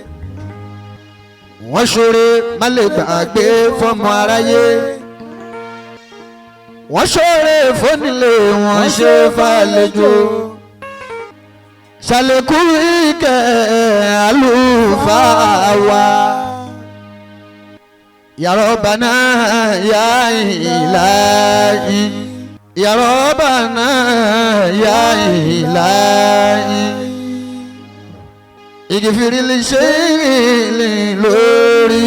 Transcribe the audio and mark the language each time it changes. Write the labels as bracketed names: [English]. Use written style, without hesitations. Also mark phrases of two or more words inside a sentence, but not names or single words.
[Yoruba] Wọ́n ṣoore má lè gbàgbé fọ́mọ aráyé. Wọ́n ṣoore fónílé wọ́n ṣe fàlejò. Ṣàlékún ìkẹ́ àlùfáà wa. [Arabic] يا ربنا يا إلهي. يا ربنا يا إلهي. اغفر لي شيء lórí.